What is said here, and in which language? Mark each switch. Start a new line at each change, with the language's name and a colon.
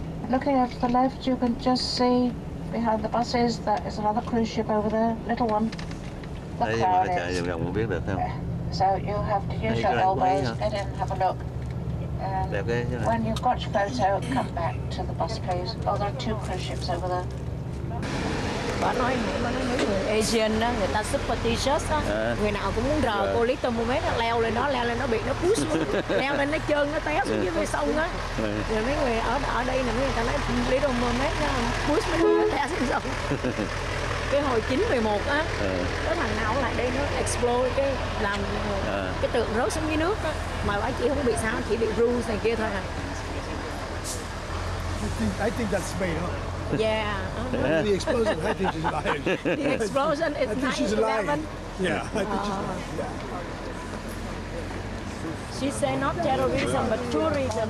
English: Looking out to the left, you can just see behind the buses that is another cruise ship over there, little one. The Crown is. So you have to use your elbows, get in, have a look. When you've got your photo, come back to the bus, please. Oh, there are 2 cruise ships over there.
Vietnamese: Bà nói mấy người Asian đó, người ta superstitious đó, người nào cũng muốn rờ cô Little Mermaid, nó leo lên nó bị nó push xuống, leo lên nó trơn, nó té xuống dưới sông á. Rồi mấy người ở đây là mấy người ta nói Little Mermaid nó push mấy người nó té xuống sông. Cái hồi 9/11 á, có thằng nào lại đây nó explode cái làm cái tượng rớt xuống dưới nước á, mà bà chỉ không bị sao, chỉ bị bruise này kia thôi à.
English: I think that's made up. Yeah. The explosion, I think she's lying. The explosion is 9/11. Yeah, I think she's lying. Yeah. She said not terrorism, but tourism.